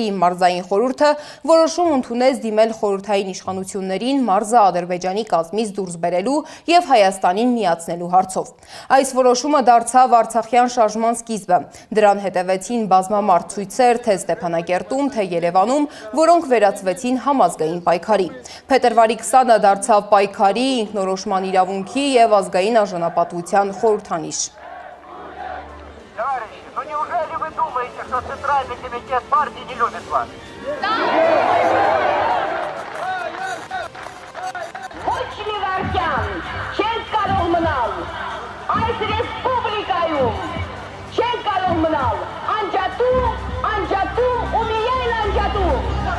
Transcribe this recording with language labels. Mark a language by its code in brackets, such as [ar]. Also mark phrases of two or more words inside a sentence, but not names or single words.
[hy] մարզային խորհուրդը որոշում ընդունեց դիմել խորհրդային իշխանություններին մարզը Ադրբեջանի կազմից դուրս բերելու և Հայաստանին միացնելու հարցով։ Այս որոշումը դարձավ արցախյան շարժման սկիզբը։ Դրան հետևեցին բազմամարդ ցույցեր թե Ստեփանակերտում, թե Երևանում, որոնք վերածվեցին համազգային պայքարի։ Փետրվարի 20-ը դարձավ պայքարի, ինքնորոշման իրավունքի և ազգային արժանապատվության խորհրդանիշ։ [ru] Товарищи, ну неужели вы думаете, что Центральный комитет партии не любит вас? [hy] Ոչ մի վարքյան չենք կարող մնալ այս ռեսպուբլիկայում, չենք կարող մնալ անջատում ու միայն անջատում։